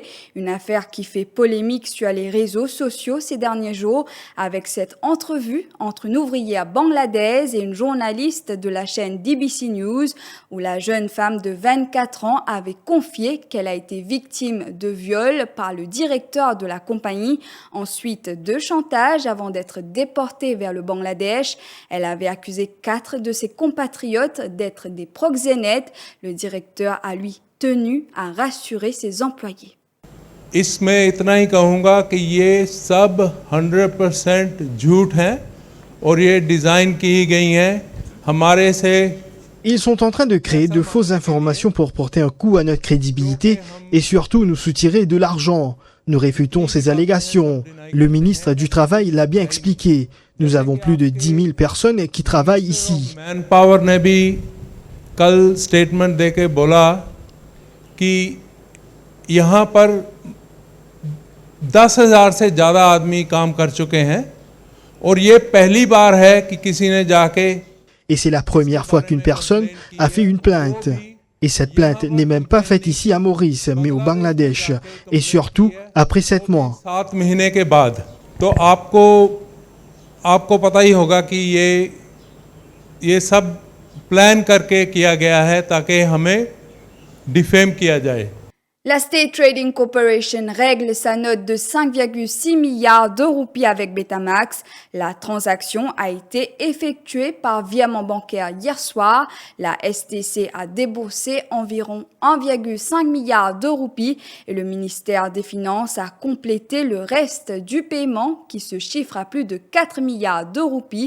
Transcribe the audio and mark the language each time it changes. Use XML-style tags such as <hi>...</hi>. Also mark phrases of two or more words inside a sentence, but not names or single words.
<fr>Une affaire qui fait polémique sur les réseaux sociaux ces derniers jours avec cette entrevue entre une ouvrière bangladaise et une journaliste de la chaîne DBC News, où la jeune femme de 24 ans avait confié qu'elle a été victime de viol par le directeur de la compagnie, ensuite de chantage avant d'être déportée vers le Bangladesh. Elle avait accusé 4 de ses compatriotes d'être des proxénètes. Le directeur a lui tenu à rassurer ses employés.</fr> <hi>इसमें इतना ही कहूँगा कि ये सब 100% झूठ हैं और ये डिज़ाइन की गई हैं हमारे से.</hi> <fr>Ils sont en train de créer de fausses informations pour porter un coup à notre crédibilité et surtout nous soutirer de l'argent. Nous réfutons ces allégations. Le ministre du Travail l'a bien expliqué. Nous avons plus de 10 000 personnes qui travaillent ici.</fr> <hi>Manpower ने भी कल स्टेटमेंट देके बोला कि यहाँ पर 10,000 से ज़्यादा आदमी काम कर चुके हैं और ये पहली बार है कि किसी ने जाके.</hi> <fr>Et c'est la première fois qu'une personne a fait une plainte. Et cette plainte n'est même pas faite ici à Maurice, mais au Bangladesh. Et surtout, après 7 mois.</fr> <hi>7 महीने के बाद तो आपको पता ही होगा कि ये सब प्लान करके किया गया है ताकि हमें डिफेम किया जाए.</hi> <fr>La State Trading Corporation règle sa note de 5,6 milliards de roupies avec Betamax. La transaction a été effectuée par virement bancaire hier soir. La STC a déboursé environ 1,5 milliard de roupies et le ministère des Finances a complété le reste du paiement qui se chiffre à plus de 4 milliards de roupies.</fr>